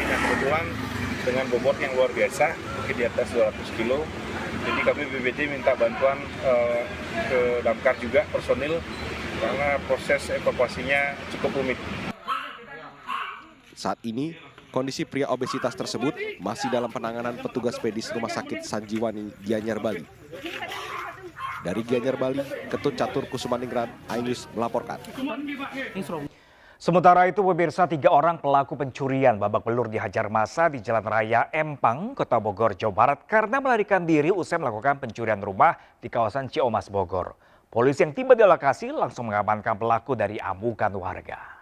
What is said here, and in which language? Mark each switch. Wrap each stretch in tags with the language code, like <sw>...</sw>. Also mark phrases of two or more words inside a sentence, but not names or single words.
<id>Nah, kebetulan dengan bobot yang luar biasa, mungkin di atas 200 kilo, jadi kami BPBD minta bantuan ke damkar juga personil karena proses evakuasinya cukup rumit. Saat ini, kondisi pria obesitas tersebut masih dalam penanganan petugas medis Rumah Sakit Sanjiwani, Gianyar, Bali. Dari Gianyar, Bali, Ketut Catur Kusumaningrat, Ainus melaporkan. Sementara itu pemirsa, 3 orang pelaku pencurian babak belur dihajar massa di Jalan Raya Empang, Kota Bogor, Jawa Barat karena melarikan diri usai melakukan pencurian rumah di kawasan Ciomas, Bogor. Polisi yang tiba di lokasi langsung mengamankan pelaku dari amukan warga.</id>